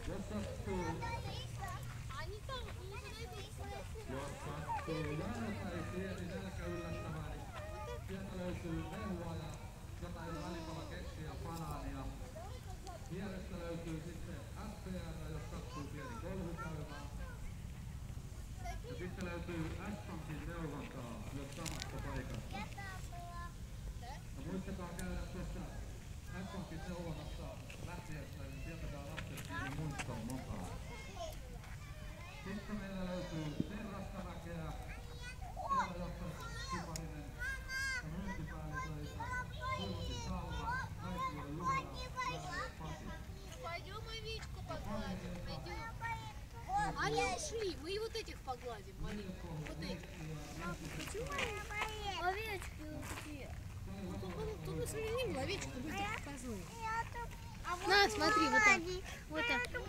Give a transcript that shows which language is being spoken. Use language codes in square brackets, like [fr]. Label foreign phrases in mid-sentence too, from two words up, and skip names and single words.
[ru] Они там, не подойдут сюда. [fi] Jos sattuu jääpäin pieni nälkä yllättämään, niin sieltä löytyy mehua ja jotain välipala keksiä banaania. Vierestä löytyy sitten SPR, jos sattuu pieni kolhu käymään. Ja sitten löytyy S-Pankin neuvontaa myös samasta paikasta. Ja muistakaa käydä tuossa S-Pankin neuvonnassa lähtiessä, niin sieltä saa lapset pieni muiston mukaan. Sitten meillä löytyy Terrasta väkeä, Terrajohtaja Siparinen ja myyntipäälliköitä, Kulmasi Saula, Naisio Juhla ja Pasi. [ru] Пойдем овечку погладим, пойдем. Они ушли, мы и вот этих погладим, маленьких. Вот этих. Овечки ушли. Тут мы сменим овечку, будет козлы. На, смотри, вот так. Вот так.